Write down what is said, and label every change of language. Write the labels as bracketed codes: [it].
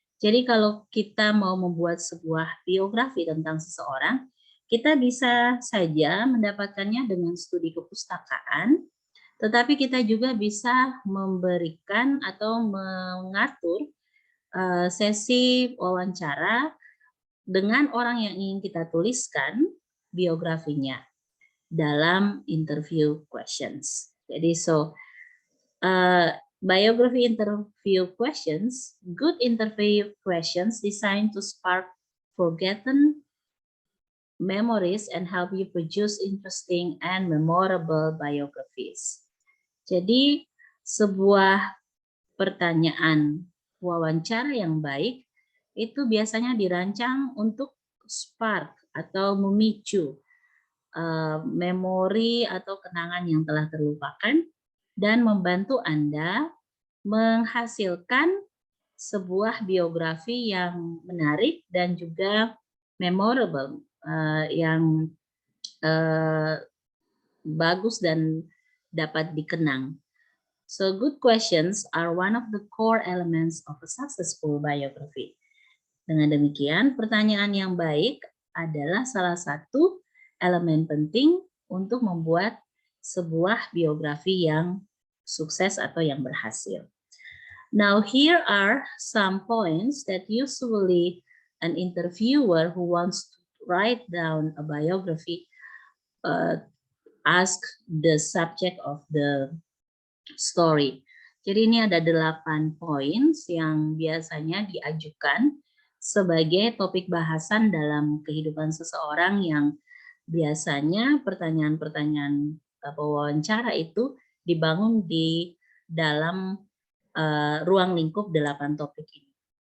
[id] Jadi kalau kita mau membuat sebuah biografi tentang seseorang, kita bisa saja mendapatkannya dengan studi kepustakaan, tetapi kita juga bisa memberikan atau mengatur sesi wawancara dengan orang yang ingin kita tuliskan biografinya dalam interview questions. [en] Jadi biography interview questions, good interview questions designed to spark forgotten memories and help you produce interesting and memorable biographies. [id] Jadi sebuah pertanyaan wawancara yang baik itu biasanya dirancang untuk spark atau memicu memori atau kenangan yang telah terlupakan dan membantu Anda menghasilkan sebuah biografi yang menarik dan juga memorable, yang bagus dan dapat dikenang. [en] So good questions are one of the core elements of a successful biography. [id] Dengan demikian, pertanyaan yang baik adalah salah satu elemen penting untuk membuat sebuah biografi yang sukses atau yang berhasil. [en] Now here are some points that usually an interviewer who wants to write down a biography ask the subject of the story. [id] Jadi ini ada 8 points yang biasanya diajukan sebagai topik bahasan dalam kehidupan seseorang yang biasanya pertanyaan-pertanyaan wawancara itu dibangun di dalam ruang lingkup 8 topik ini.